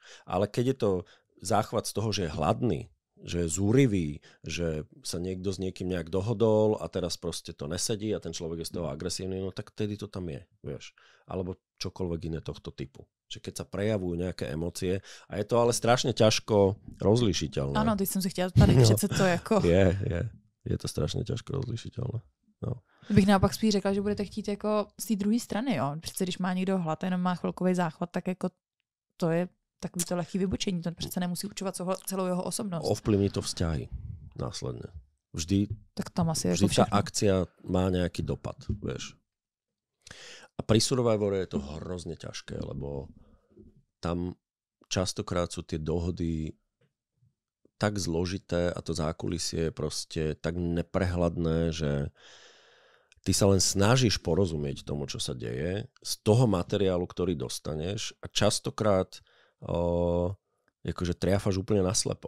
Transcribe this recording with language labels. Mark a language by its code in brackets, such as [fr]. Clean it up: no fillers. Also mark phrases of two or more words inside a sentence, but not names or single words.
[sk] Ale keď je to záchvat z toho, že je hladný, že je zúrivý, že sa niekto s niekým nejak dohodol a teraz proste to nesedí a ten človek je z toho agresívny, no tak tedy to tam je, vieš. Alebo čokoľvek iné tohto typu. Že keď sa prejavujú nejaké emócie a je to ale strašne ťažko rozlišiteľné. [cs] Áno, teď som si chtěla tady přece to jako... Je to strašně těžko rozlišitelné. No. Bych naopak spíš řekla, že budete chtít jako z té druhé strany, jo. Přece když má někdo hlad, jenom má chvilkový záchvat, tak jako to je takový to lehký vybočení. To přece nemusí určovat celou jeho osobnost. [sk] Ovplyvní to vzťahy následne. Vždy, tak tam asi vždy tá akcia má nejaký dopad, vieš. A pri Survivore je to hrozne ťažké, lebo tam častokrát sú tie dohody tak zložité a to zákulisie je proste tak neprehľadné, že ty sa len snažíš porozumieť tomu, čo sa deje z toho materiálu, ktorý dostaneš a častokrát akože triafaš úplne naslepo.